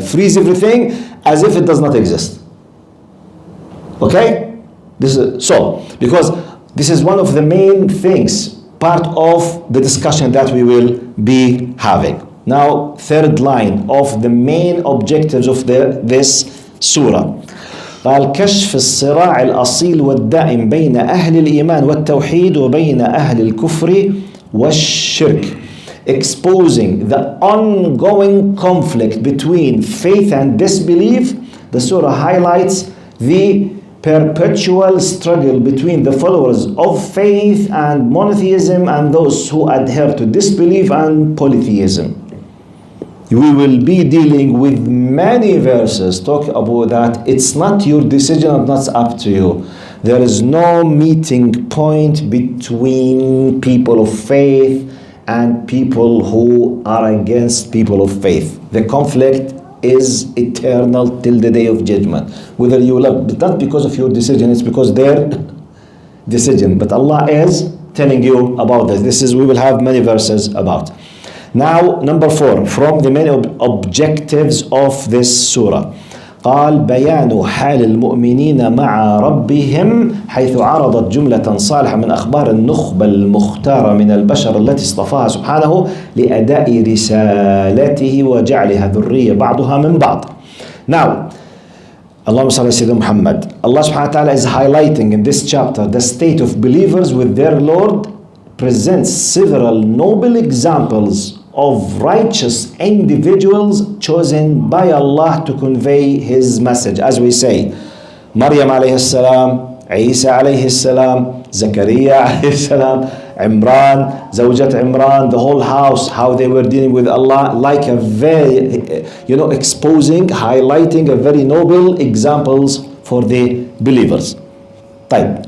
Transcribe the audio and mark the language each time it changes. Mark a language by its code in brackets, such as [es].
[en] Freeze everything as if it does not exist. Okay? This is so, because this is one of the main things, part of the discussion that we will be having. Now, third line of the main objectives of this surah. [ar] قال كشف الصراع الأصيل والدائم بين أهل الإيمان والتوحيد وبين أهل الكفر والشرك. [en] Exposing the ongoing conflict between faith and disbelief. The surah highlights the perpetual struggle between the followers of faith and monotheism and those who adhere to disbelief and polytheism. We will be dealing with many verses talk about that. It's not your decision and that's up to you. There is no meeting point between people of faith and people who are against people of faith. The conflict is eternal till the day of judgment. Whether you love, but not because of your decision, it's because their decision. But Allah is telling you about this. This is, we will have many verses about. Now, number 4, from the main objectives of this surah. [ar] قال بيان حال المؤمنين مع ربهم حيث عرضت جملة صالحة من أخبار النخبة المختارة من البشر التي اصطفاها سبحانه لأداء رسالته وجعلها ذرية بعضها من بعض. Now, Allahumma salli ala Sayyidina Muhammad. [en] Allah subhanahu wa ta'ala is highlighting in this chapter the state of believers with their Lord, presents several noble examples of righteous individuals chosen by Allah to convey His message. As we say, Maryam alayhi salam, Isa alayhi salam, Zakaria alayhi salam, Imran, Zawjat Imran, the whole house, how they were dealing with Allah, like a very, exposing, highlighting a very noble examples for the believers. Type.